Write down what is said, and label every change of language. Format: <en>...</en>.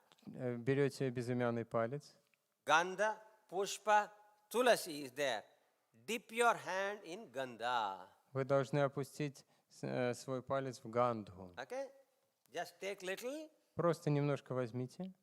<ru>Берете безымянный палец.</ru> <en>Gandha, Pushpa, Tulasi is there. Dip your hand in Gandha.</en> <ru>Вы должны опустить свой палец в гандху.</ru> <en>Okay? Just take little.</en> <ru>Просто немножко возьмите</ru>